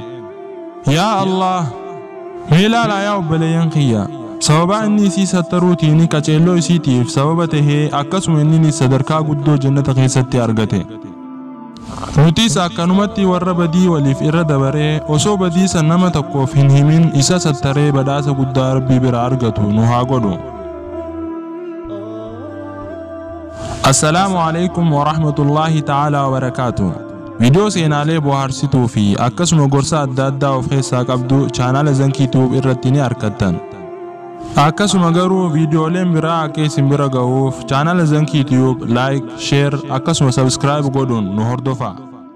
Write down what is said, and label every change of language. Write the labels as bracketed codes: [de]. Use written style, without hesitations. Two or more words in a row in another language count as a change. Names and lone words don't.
[om] Yaa Allah mee ilaalaa yaa obboleeyyan kiyya sababa inni isii sattaruutiin qaceelloo isiitiif sababa tahee akkasuma inni sadarkaa guddoo jannata keessatti argate. Nutis akkanumatti warra badii waliif irra dabaree osoo badii san nama tokkoof hin himin isa sattaree badhaasa guddaa rabbii bira argatu nu haa godhu. [ar] السلام عليكم ورحمة الله تعالى وبركاته. [om] Viidiyoo seenaalee bohaarsituu fi akkasuma gorsa adda addaa of keessaa qabdu chaanala Zankii Tube irratti ni argattan. Akkasuma garuu viidiyooleen biraa akka isin bira gahuuf chaanala Zankii Tube [en] like, share [om] akkasuma subscribe godhuun nu hordofaa.